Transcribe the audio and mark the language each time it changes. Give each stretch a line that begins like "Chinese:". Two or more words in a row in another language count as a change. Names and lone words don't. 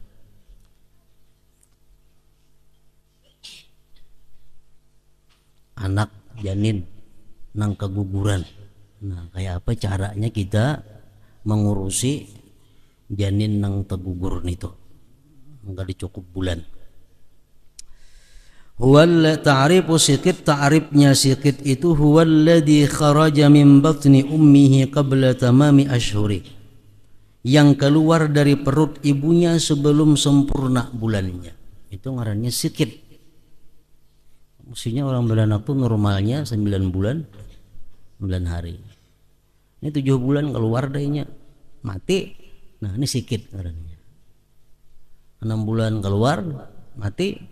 Banjar: Anak janin nang keguguran. Nah, kayak apa caranya kita mengurusi janin nang tegugur itu, enggak dicukup bulan.
Arabic: هو تعريف السقط,
Banjar: ta'rifnya siqit itu
Arabic: هو الذي خرج من بطن أمه قبل تمام أشهره,
Banjar: yang keluar dari perut ibunya sebelum sempurna bulannya, itu ngarannya siqit. Mestinya orang beranak tuh normalnya 9 bulan 9 hari. Ini 7 bulan keluar dainya mati. Nah, ini siqit ngarannya. 6 bulan keluar mati.